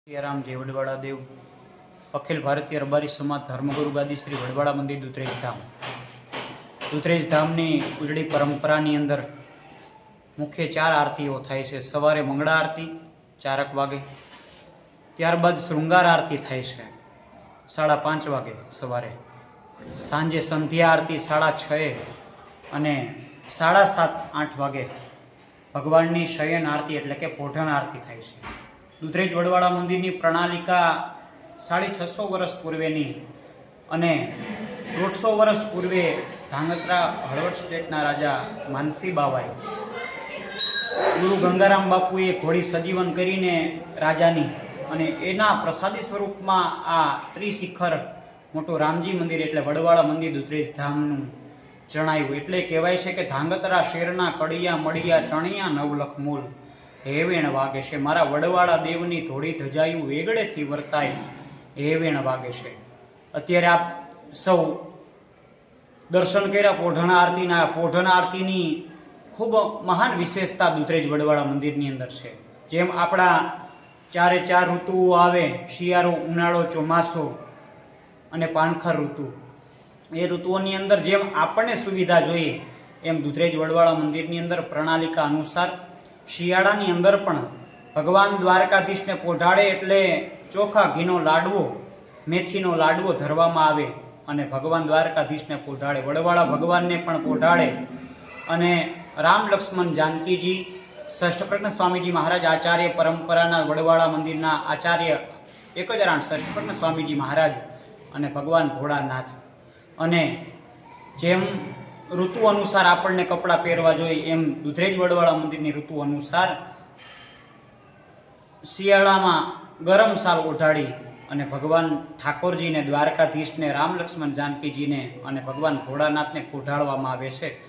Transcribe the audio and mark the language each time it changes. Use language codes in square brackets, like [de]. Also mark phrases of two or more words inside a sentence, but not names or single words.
[gu] સિયારામ જય વડવાડા દેવ અખિલ ભારતીય રબારી સમાજ ધર્મગુરુ ગાદી શ્રી વડવાડા મંદિર દૂતરેજ ધામની ઉજડી પરંપરાની અંદર મુખ્ય 4 આરતીઓ થાય છે। સવારે મંગળા આરતી 4 વાગે, ત્યારબાદ શૃંગાર આરતી થાય છે 5:30 વાગે સવારે, સાંજે સંધ્યા આરતી 6:30 અને 7:30-8 વાગે ભગવાનની શયન આરતી એટલે કે પોઢણ આરતી થાય છે। દૂતરેજ વડવાડા મંદિરની પ્રણાલિકા 650 વર્ષ પૂર્વેની અને 150 વર્ષ પૂર્વે ધાંગધ્રા હળવદ સ્ટેટના રાજા માનસી બાવાએ ગુરુ ગંગારામ બાપુએ ઘોડી સજીવન કરીને રાજાની અને એના પ્રસાદી સ્વરૂપમાં આ ત્રિશિખર મોટો રામજી મંદિર એટલે વડવાડા મંદિર દૂતરેજ ધામનું જણાવ્યું। એટલે કહેવાય છે કે ધાંગધ્રા શેરના કડિયા મડિયા ચણિયા 9 લખ મૂલ હે વેણ વાગે છે, મારા વડવાડા દેવની ધોડી ધજાયુ વેગડેથી વર્તાય હે વેણ વાગે છે। અત્યારે આપ સૌ દર્શન કર્યા પોઢણ આરતીના। પોઢણ આરતીની ખૂબ મહાન વિશેષતા દૂતરેજ વડવાડા મંદિરની અંદર છે। જેમ આપડા 4 ઋતુઓ આવે, શિયાળો, ઉનાળો, ચોમાસો અને પાણખર ઋતુ, એ ઋતુઓની અંદર જેમ આપણે સુવિધા જોઈએ એમ દૂતરેજ વડવાડા મંદિરની અંદર પ્રણાલિકા અનુસાર શિયાળાની અંદર પણ ભગવાન દ્વારકાધીશ ને પોઢાડે એટલે ચોખા ઘીનો લાડવો, મેથીનો લાડવો ધરવામાં આવે અને ભગવાન દ્વારકાધીશ ને પોઢાડે, વડવાડા ભગવાન ને પણ પોઢાડે અને રામ લક્ષ્મણ જાનકીજી, ષષ્ઠપ્રજ્ઞ સ્વામીજી મહારાજ આચાર્ય પરંપરાના વડવાડા મંદિરના આચાર્ય એકજરાણ ષષ્ઠપ્રજ્ઞ સ્વામીજી મહારાજ અને ભગવાન ભોળાનાથ અને જેમ ઋતુ અનુસાર આપને કપડા પહેરવા જોઈએ એમ દૂતરેજ વડવાડા મંદિરની ઋતુ અનુસાર आपने कपड़ा पहेरवा जोईए एम दूतरेज वडवाड़ा मंदिरनी ऋतु अनुसार શિયાળામાં ગરમ સાલ ઓઢાડી અને ભગવાન ઠાકોરજી ને, દ્વારકાધીશ ને, રામ લક્ષ્મણ જાનકીજી ને અને ભગવાન ભોળાનાથ ને પોઢાડવામાં આવે છે।